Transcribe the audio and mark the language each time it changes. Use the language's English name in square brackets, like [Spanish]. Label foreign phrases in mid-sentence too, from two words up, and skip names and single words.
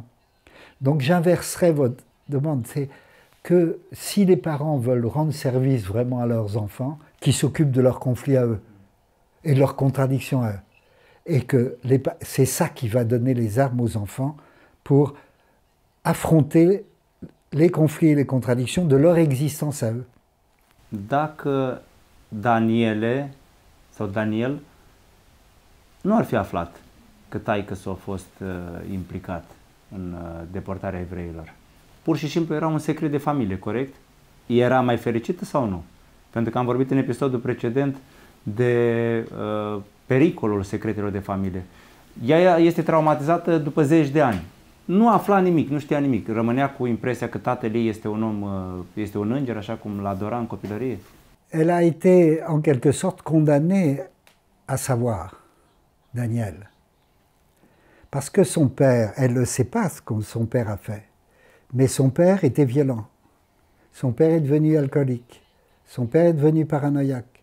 [French] Donc j'inverserai votre demande, c'est que si les parents veulent rendre service vraiment à leurs enfants, qu'ils s'occupent de leurs conflits à eux, et de leurs contradictions à eux. Et que c'est ça qui va donner les armes aux enfants pour affronter les conflits et les contradictions de leur existence à eux. [Romanian] Dacă Daniele sau Daniel nu ar fi aflat că taică-s-a fost implicat în deportarea evreilor, pur și simplu era un secret de familie, corect? Era mai fericită sau nu? Pentru că am vorbit în episodul precedent de pericolul secretelor de familie. Ea este traumatizată după zeci de ani. Nu afla nimic, nu știa nimic. Rămânea cu impresia că tatăl ei este un om, este un înger, așa cum l-adora în copilărie. [French] Elle a été en quelque sorte condamnée à savoir, Daniel. Parce que son père, elle ne sait pas ce que son père a fait, mais son père était violent. Son père est devenu alcoolique. Son père est devenu paranoïaque.